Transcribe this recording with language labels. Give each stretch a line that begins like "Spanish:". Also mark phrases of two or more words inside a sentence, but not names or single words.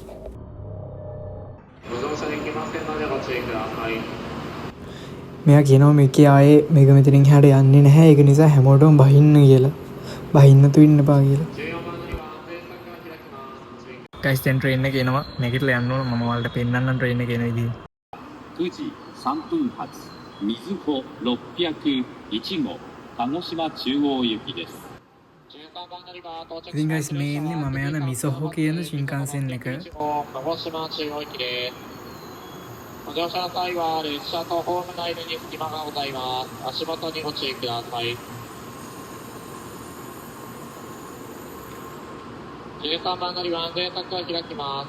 Sinhala: මෙයා කියනවා මේකේ ආයේ මේක මෙතනින් එහාට යන්නේ නැහැ. ඒක නිසා හැමෝටම බහින්න කියලා. බහින්න තු ඉන්න පා කියලා. ගයිස් දැන් ට්‍රේන් එක එනවා. නැගිටලා යන්න ඕන. මම ඔයාලට පෙන්නන්නම් ට්‍රේන් එක එන විදිහ.
Japanese: 9 時3分発みずほ601号鹿児島中央行きです。
Sinhala: ඉතින් ගයිස් මේ ඉන්නේ මම යන මිසොහෝ කියන Shinkansen එක.
Japanese: 鹿児島中央行きです。ご乗車の際は列車とホーム内部に隙間がございます。足元にご注意ください。13番乗りは安全柵が開きます。